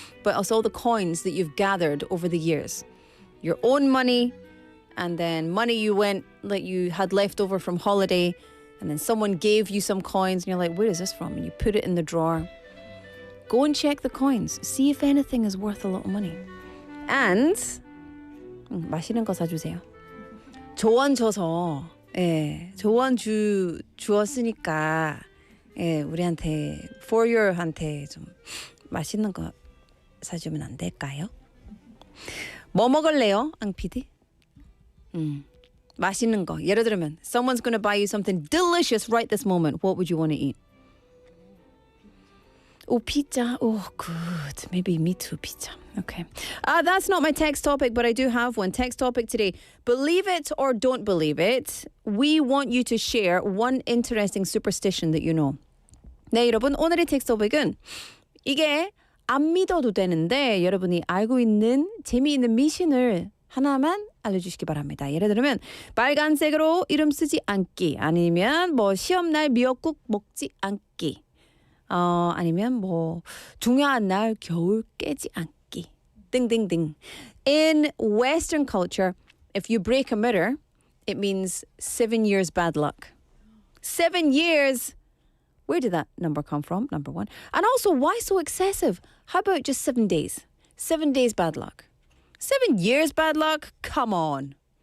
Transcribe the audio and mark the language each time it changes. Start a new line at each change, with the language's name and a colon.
English: But it's all the coins that you've gathered over the years. Your own money, and then money you had left over from holiday, and then someone gave you some coins, and you're like, where is this from? And you put it in the drawer. Go and check the coins. See if anything is worth a lot of money. And
Korean: 맛있는 거 사주세요. 조언 줘서 조언 주었으니까 우리한테
English: for your한테
Korean: 좀 맛있는 거 사주면 안 될까요? 뭐 먹을래요, 앙 PD? 맛있는 거. 예를 들면
English: someone's going to buy you something delicious right this moment. What would you want to eat? Oh, pizza. Oh, good. Maybe me too, pizza. Okay. That's not my text topic, but I do have one. Text topic today. Believe it or don't believe it, we want you to share one interesting superstition that you know.
Korean: 네, 여러분. 오늘의 텍스트 토픽은 이게 안 믿어도 되는데 여러분이 알고 있는 재미있는 미신을 하나만 알려주시기 바랍니다. 예를 들면 빨간색으로 이름 쓰지 않기, 아니면 뭐 시험날 미역국 먹지 않기, 아니면 뭐 중요한 날 겨울 깨지 않기 등등등.
English: In Western culture, if you break a mirror, it means 7 years bad luck. 7 years. Where did that number come from? Number one. And also, why so excessive? How about just 7 days? 7 days bad luck. 7 years bad luck? Come on.